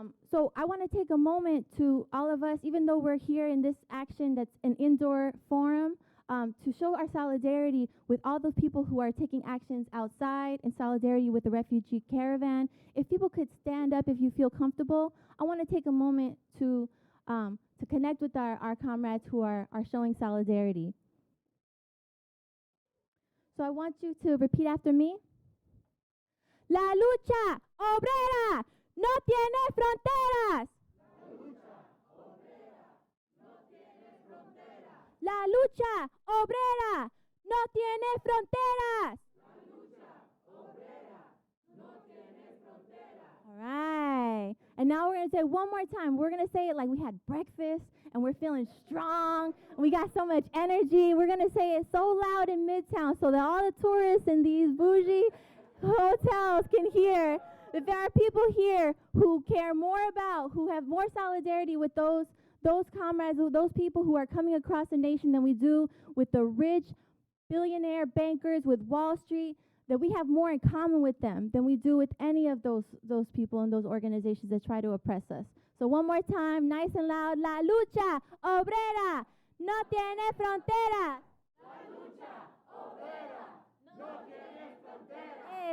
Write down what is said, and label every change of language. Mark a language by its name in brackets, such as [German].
[English] So I want to take a moment to all of us, even though we're here in this action that's an indoor forum, to show our solidarity with all those people who are taking actions outside, in solidarity with the Refugee Caravan. If people could stand up if you feel comfortable, I want to take a moment to connect with our comrades who are showing solidarity. So I want you to repeat after me. [Spanish] La lucha obrera no tiene fronteras. La lucha obrera no tiene fronteras. [English] All right. And now we're going to say it one more time. We're going to say it like we had breakfast and we're feeling strong and we got so much energy. We're going to say it so loud in Midtown so that all the tourists in these bougie hotels can hear that there are people here who care more about, who have more solidarity with those comrades, those people who are coming across the nation than we do with the rich billionaire bankers, with Wall Street, that we have more in common with them than we do with any of those people and those organizations that try to oppress us. So one more time, nice and loud. [Spanish] La lucha obrera no tiene frontera. La lucha obrera no tiene frontera.